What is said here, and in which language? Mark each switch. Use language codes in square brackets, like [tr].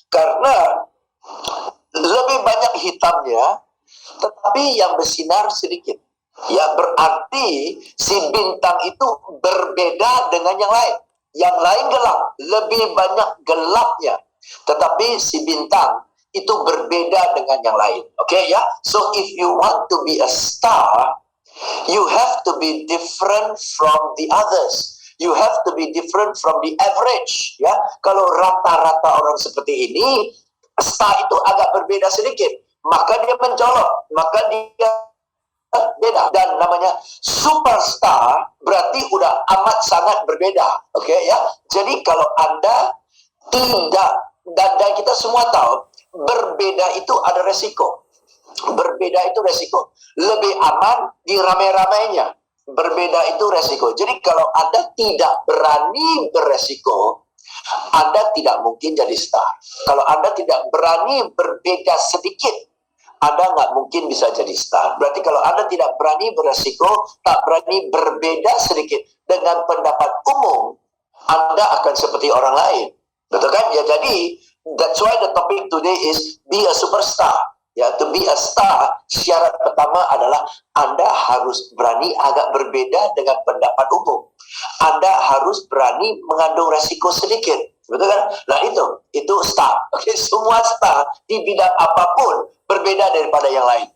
[id] Karena lebih banyak hitamnya, tetapi yang bersinar sedikit. Ya, berarti si bintang itu berbeda dengan yang lain. Yang lain gelap, lebih banyak gelapnya. Tetapi si bintang itu berbeda dengan yang lain. Oke ya? [en] So if you want to be a star, you have to be different from the others. You have to be different from the average. [id] Ya, kalau rata-rata orang seperti ini, star itu agak berbeda sedikit. Maka dia mencolok, maka dia beda, dan namanya superstar berarti udah amat sangat berbeda. Oke ya. Jadi kalau Anda tidak, dan kita semua tahu berbeda itu ada resiko. Berbeda itu resiko. Lebih aman di ramai-ramainya. Berbeda itu resiko. Jadi kalau Anda tidak berani beresiko, Anda tidak mungkin jadi star. Kalau Anda tidak berani berbeda sedikit, Anda nggak mungkin bisa jadi star. Berarti kalau Anda tidak berani beresiko, tak berani berbeda sedikit dengan pendapat umum, Anda akan seperti orang lain. Betul kan? Ya, jadi [en] that's why the topic today is be a superstar. [id] Ya, [en] to be a star, [id] syarat pertama adalah Anda harus berani agak berbeda dengan pendapat umum. Anda harus berani mengandung resiko sedikit. Betul kan? Nah itu star. Oke, semua star di bidang apapun berbeda daripada yang lain.